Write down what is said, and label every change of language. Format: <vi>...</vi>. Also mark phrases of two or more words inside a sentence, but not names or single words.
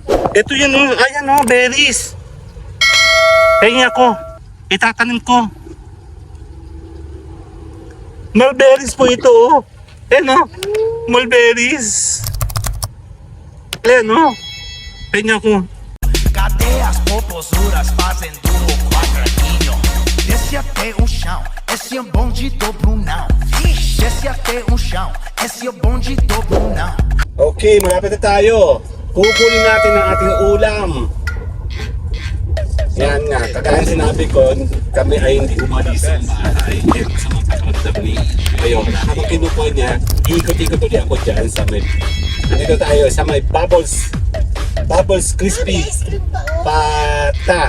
<tl>Ito yan oh. Ayan oh, berries. Tingin ako. Itatanim ko. Mulberries po ito oh. Ayan oh. Mulberries. Ayan oh. Tingin ako.</tl> <pt>Cadeias, popozuras fazem do quadradinho. Desce até o chão, esse é bonde do Brunão. Desce até o chão, esse é bonde do Brunão.</pt> <tl>Okay, malapit na tayo. Kukunin natin ang ating ulam. Yan nga, kagaya sinabi ko, kami ay hindi umalis sa bahay. Kaya sa mga pakaramdam ni Ngayon, habang kinukuha niya, ikot-ikot ulit ako dyan sa may... Nandito tayo sa may Bubbles Crispy Pata.</tl>